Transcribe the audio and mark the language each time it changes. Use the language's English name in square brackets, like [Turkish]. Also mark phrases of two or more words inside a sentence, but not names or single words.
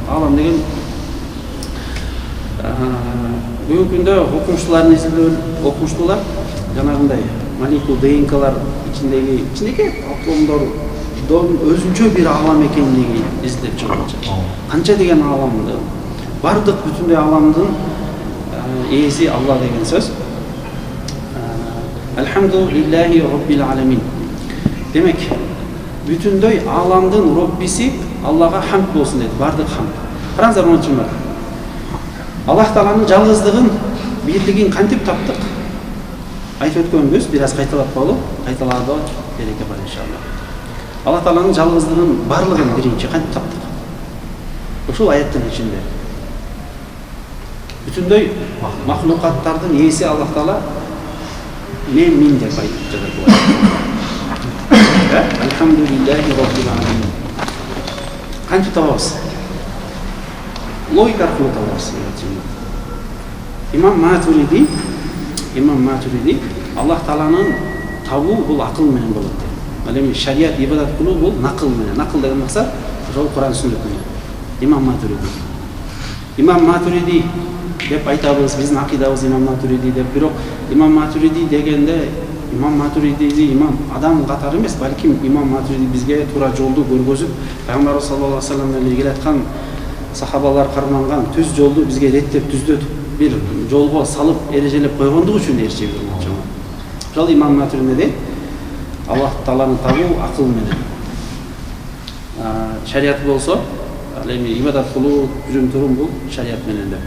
[Kyrgyz] Алам деген бүгүнкү күндө окумуштуулар жанагындай молекул ДНКлар ичиндеги атомдордун өзүнчө бир алам экенин издеп чыгып. Канча деген аламды, бардык бүтүндөй аламдын ээси Алла деген сөз. [Arabic] الحمد لله رب العالمين. [Kyrgyz] Демек, бүтүндөй аламдын Роббиси Аллага хамд болсун дейт, бардык хамд. Караңыздар, мынча Аллах Тааланын жалгыздыгын, бирлигин кантип таптык? Айтып өткөнбүз, бир аз кайталап коелу, кайталаады береке бар иншалла. Аллах Тааланын жалгыздыгын барлыгын биринчи кантип таптык? Ушул аяттын ичинде. Бүтүндөй махлукаттардын ээси Аллах Таала мен деп айтып жатат. [Arabic] الحمد لله رب العالمين. [Kyrgyz] Кантип табабыз? Логика аркылуу табабыз. Имам Матуриди Аллах Тааланын табуу бул акыл менен болот дейт. Ал эми шарият ибадат кылуу бул накыл менен. Накыл деген максат ошол Куран сүннөт менен. Имам Матуриди деп айтабыз, биздин акыйдабыз Имам Матуриди деп. Бирок Имам Матуриди дегенде Имам Матуриди имам адам катары эмес, балким Имам Матуриди бизге туура жолду көргөзүп, Пайгамбарыбыз [Arabic] صلى الله عليه وسلم [Kyrgyz] менен келе аткан сахабалар карманган түз жолду бизге реттеп түздөтүп бир жолго салып эрежелеп койгондугу үчүн ээрчебиз болчу. Ошол имам Матуридиде Аллах Тааланы табуу акыл менен. Шарият болсо, ал эми ибадат кылуу, жүрүм турум бул шарият менен деп.